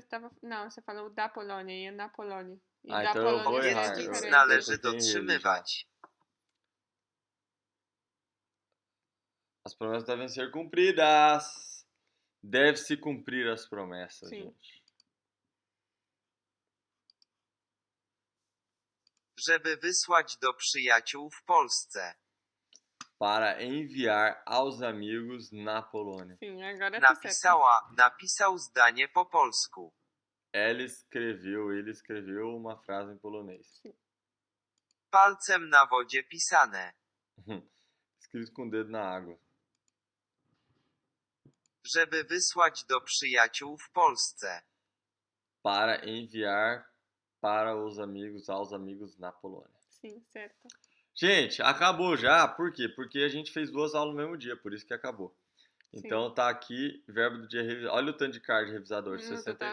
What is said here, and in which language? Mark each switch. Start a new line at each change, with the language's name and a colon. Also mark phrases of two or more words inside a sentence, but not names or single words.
Portuguese: estava. Não, você falou da Polônia e é na Polônia. E Ah, da então eu vou Polônia errar. é
Polish: Obietnic
Portuguese: diferente.
Polish: należy
Portuguese: Eu tenho
Polish: dotrzymywać.
Portuguese: As promessas devem ser cumpridas. Deve-se cumprir as promessas, Sim. gente.
Polish: Żeby wysłać do przyjaciół w Polsce.
Portuguese: Para enviar aos amigos na Polônia. Sim, agora tá certo.
Polish: Napisał zdanie po polsku.
Portuguese: Ele escreveu uma frase em polonês.
Polish: Palcem na wodzie pisane.
Portuguese: Escrito com o dedo na água.
Polish: Żeby wysłać do przyjaciół w Polsce.
Portuguese: Para enviar para os amigos, aos amigos na Polônia. Sim, certo. Gente, acabou já. Por quê? Porque a gente fez 2 aulas no mesmo dia, por isso que acabou. Então tá aqui, verbo do dia revisado. Olha o tanto de card revisador, No total,